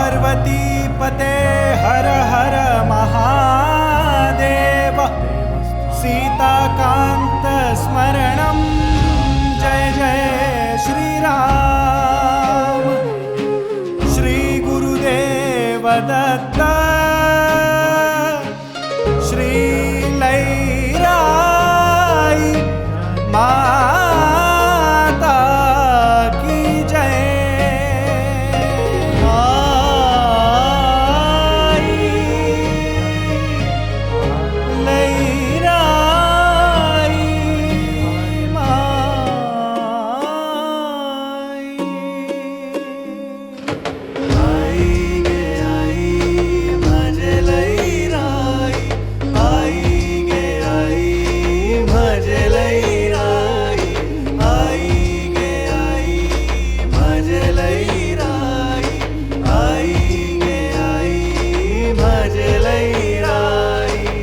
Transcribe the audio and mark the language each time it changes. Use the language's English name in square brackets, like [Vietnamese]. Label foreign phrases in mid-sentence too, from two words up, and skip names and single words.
[Sanskrit] पार्वती पते हर हर महादेव सीताकांत स्मरणं जय जय श्रीराम श्री गुरुदेव दत्त श्री लैराई [Hindi] माता की जय [Marathi] आई लैराई माई आई गे आई माझे लैराई आई गे आई माझे लैराई आई गे आई माझे लैराई आई गे आई माझे लैराई